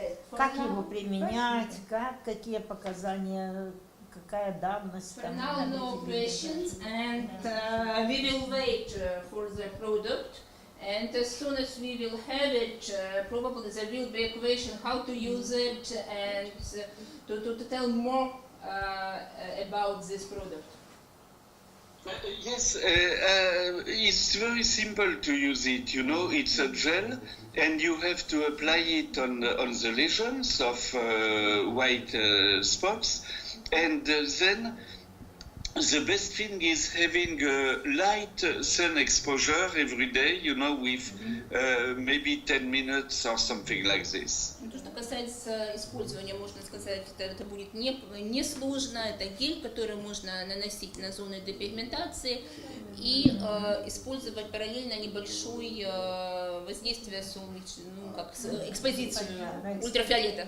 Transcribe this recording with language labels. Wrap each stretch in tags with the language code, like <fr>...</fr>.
<ru>Как его применять, какие показания, какая давность.</ru> <en>For now, no questions, and we will wait for the product. And as soon as we will have it, probably there will be a question how to use it and to tell more about this product. Yes, it's very simple to use it. It's a gel, and you have to apply it on the lesions of white spots, and then the best thing is having light sun exposure every day, with maybe 10 minutes or something like this.</en> <ru>То, что касается использования, можно сказать, это будет не сложно. Это гель, который можно наносить на зоны депигментации и использовать параллельно небольшое воздействие экспозицию ультрафиолета.</ru>